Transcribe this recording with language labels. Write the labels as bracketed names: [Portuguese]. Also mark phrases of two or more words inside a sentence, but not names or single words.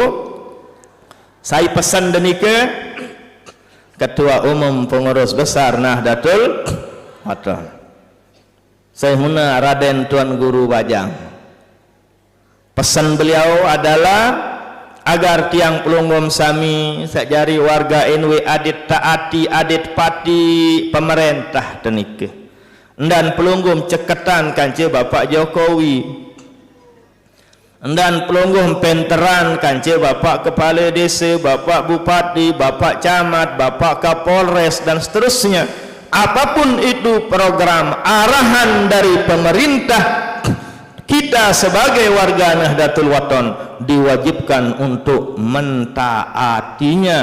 [Indonesian] Saya pesan demikian Ketua Umum Pengurus Besar Nahdlatul Waton. Syekhuna Raden Tuan Guru Bajang. [Sasak] Pesan beliau adalah agar tiang pelunggum sami sakjari warga NW adit taati adit pati pemerintah tenika. Dan pelunggum ceketan kance Bapak Jokowi. Dan pelunggum penteran kance Bapak Kepala Desa, Bapak Bupati, Bapak Camat, Bapak Kapolres dan seterusnya. [Indonesian] Apapun itu program arahan dari pemerintah, kita sebagai warga Nahdlatul Wathon diwajibkan untuk mentaatinya.